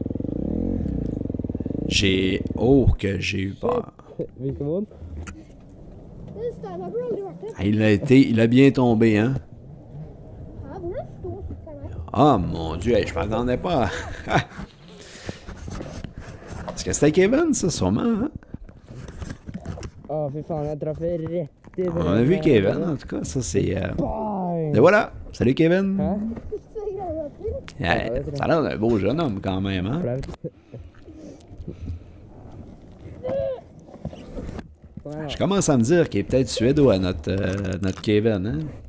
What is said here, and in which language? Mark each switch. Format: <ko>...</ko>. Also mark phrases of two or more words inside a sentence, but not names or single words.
<fr>Oh que j'ai eu peur. Ah, il a bien tombé, hein? Ah, mon Dieu, hey, je m'attendais pas. Est-ce que c'était Kevin, ça, sûrement, hein?</fr> <no>Å, fy faen, jeg traff rett i</no> <fr>On a vu Kevin, en tout cas. Ça, c'est... Et voilà! Salut, Kevin!</fr> <no>Hæ?</no> <fr>Yeah, ça a l'air d'un beau jeune homme, quand même, hein? Je commence à me dire qu'il est peut-être suédois, notre Kevin, hein?</fr>